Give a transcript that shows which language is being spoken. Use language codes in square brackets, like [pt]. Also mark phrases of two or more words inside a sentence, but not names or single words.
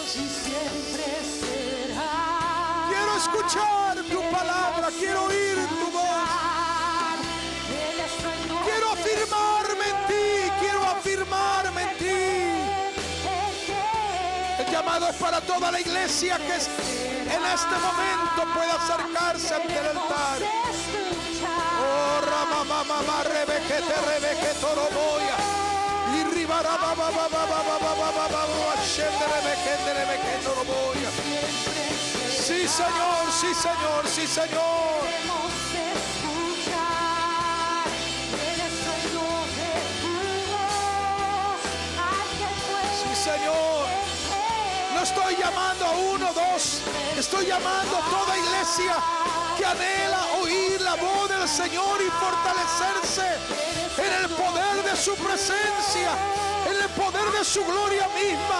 [es] Quiero escuchar tu palabra, quiero oír tu voz. Quiero afirmarme en ti, quiero afirmarme en ti. El llamado es para toda la iglesia que en este momento pueda acercarse ante el altar. Oh, Ramamamama, Rebequete, Rebeque, Toroboya. Y Ribara, Baba, Baba, Baba, Baba, Baba, Rebequete, Rebeque, Toroboya. Sí, Señor, sí, Señor, sí, Señor. Sí, Señor. No estoy llamando a uno, dos. Estoy llamando a toda iglesia que anhela oír la voz del Señor y fortalecerse en el poder de su presencia, en el poder de su gloria misma.